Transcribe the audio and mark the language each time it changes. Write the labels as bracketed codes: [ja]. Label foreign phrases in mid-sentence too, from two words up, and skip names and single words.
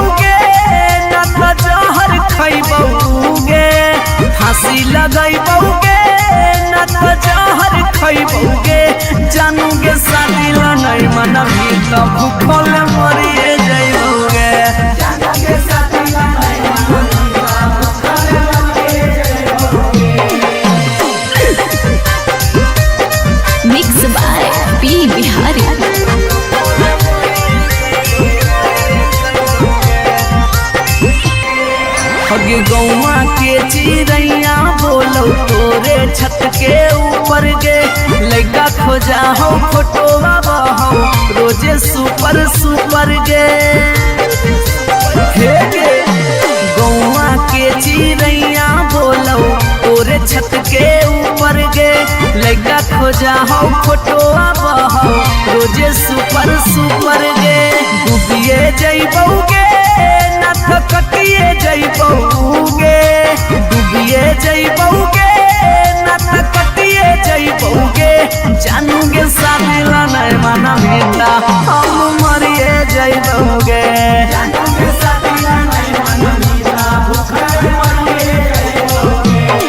[mai] गे जहर खैबौ गे फांसी लगैबौ गे न त जहर खैबौ गे जानू गे शादी ला नहीं मनभी त भूखल मरिए जइबौ गे जानू गे शादी ला नहीं मनभी त भूखल मरिए जइबौ गे [en] Mix by P Bihari. [mai] अगे गौवा के चिड़ैया बोलो तोरे छत के ऊपर गे लड़का खोजा हो फोटोवा बहो रोजे [en] super super [mai] गे हे गे गौवा के चिड़ैया बोलो तोरे छत के ऊपर गे लड़का खोजा हो फोटोवा बहो रोजे [en] super super [mai] गे डूबिए जइबौ गे कटिए जइबौ गे डूबिए जइबौ गे न त कटिए जइबौ गे जानू के शादी ला नहीं माना मीता हम मरिए जइबोगे जानू के शादी ला नहीं माना मीता भूखे मरिए जइबोगे